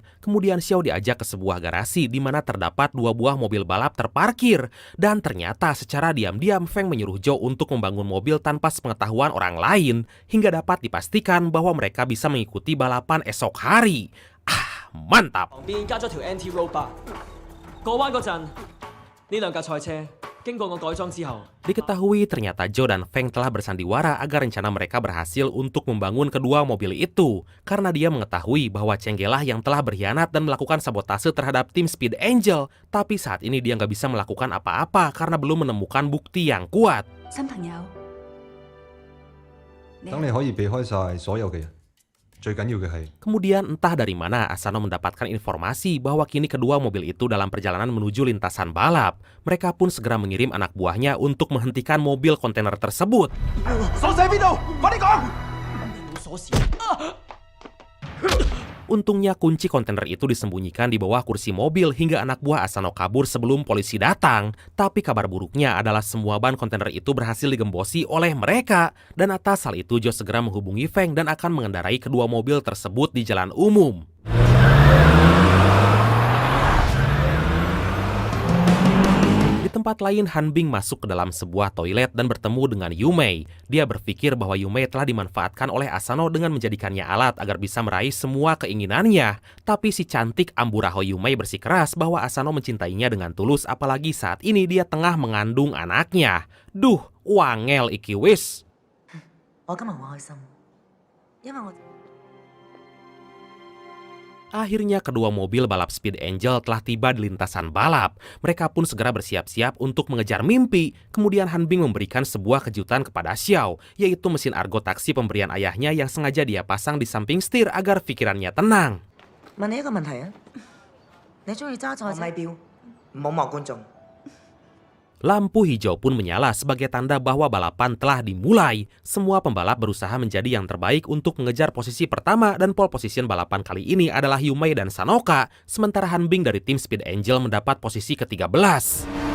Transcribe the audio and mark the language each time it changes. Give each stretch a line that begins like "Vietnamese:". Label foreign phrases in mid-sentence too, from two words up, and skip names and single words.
Indonesian: Kemudian Xiao diajak ke sebuah garasi di mana terdapat 2 buah mobil balap terparkir. Dan ternyata secara diam-diam Feng menyuruh Joe untuk membangun mobil tanpa sepengetahuan orang lain hingga dapat dipastikan bahwa mereka bisa mengikuti balapan esok hari. Mantap!
Cantonese: 旁邊加咗條
English: anti-roll bar。
Cantonese: 過彎嗰陣，呢兩架賽車。
Indonesian: Diketahui ternyata Joe dan Feng telah bersandiwara agar rencana mereka berhasil untuk membangun kedua mobil itu. Karena dia mengetahui bahwa Chengge lah yang telah berkhianat dan melakukan sabotase terhadap tim Speed Angel. Tapi saat ini dia nggak bisa melakukan apa-apa karena belum menemukan bukti yang kuat.
Cantonese: 新朋友，等你可以避開晒所有嘅人，最緊要嘅係。
Indonesian: Kemudian entah dari mana Asano mendapatkan informasi bahwa kini kedua mobil itu dalam perjalanan menuju lintasan balap. Mereka pun segera mengirim anak buahnya untuk menghentikan mobil kontainer tersebut.
Cantonese: 鎖匙喺邊度？快啲講！冇鎖匙。
Indonesian: Untungnya kunci kontainer itu disembunyikan di bawah kursi mobil hingga anak buah Asano kabur sebelum polisi datang. Tapi kabar buruknya adalah semua ban kontainer itu berhasil digembosi oleh mereka. Dan atas hal itu Jo segera menghubungi Feng dan akan mengendarai kedua mobil tersebut di jalan umum. Di tempat lain, Han Bing masuk ke dalam sebuah toilet dan bertemu dengan Yumei. Dia berpikir bahwa Yumei telah dimanfaatkan oleh Asano dengan menjadikannya alat agar bisa meraih semua keinginannya. Tapi si cantik Amburaho Yumei bersikeras bahwa Asano mencintainya dengan tulus, apalagi saat ini dia tengah mengandung anaknya.
Javanese: Duh, wangel iki wis.
Cantonese: 我今日好開心，因為我
Indonesian: Akhirnya kedua mobil balap Speed Angel telah tiba di lintasan balap. Mereka pun segera bersiap-siap untuk mengejar mimpi. Kemudian Han Bing memberikan sebuah kejutan kepada Xiao, yaitu mesin argo taksi pemberian ayahnya yang sengaja dia pasang di samping setir agar pikirannya tenang.
Cantonese: 問你一個問題啊，你中意揸賽車？咪錶，唔好望觀眾。
Indonesian: Lampu hijau pun menyala sebagai tanda bahwa balapan telah dimulai. Semua pembalap berusaha menjadi yang terbaik untuk mengejar posisi pertama dan
English: pole position
Indonesian: balapan kali ini adalah Yumei dan Sanoka, sementara Han Bing dari tim Speed Angel mendapat posisi ke-13.